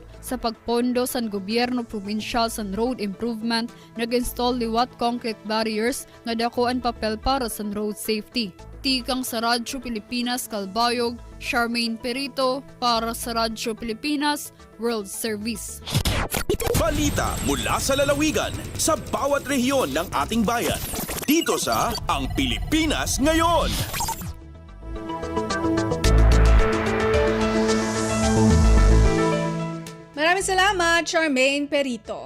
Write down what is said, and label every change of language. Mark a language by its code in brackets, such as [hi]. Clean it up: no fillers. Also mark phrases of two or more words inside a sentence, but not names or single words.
[war] Sa pagpondo sa gobyerno probinsyal sa [en] road improvement, [war] nag-install liwat concrete barriers nga dako ang papel para sa [en] road safety. [war] Tikang sa Radyo Pilipinas Kalbayog, Charmaine Perito para sa Radyo Pilipinas World Service. [tl] Balita mula sa lalawigan sa bawat rehiyon ng ating bayan. Dito sa Ang Pilipinas Ngayon. Maraming salamat, Charmaine Perito.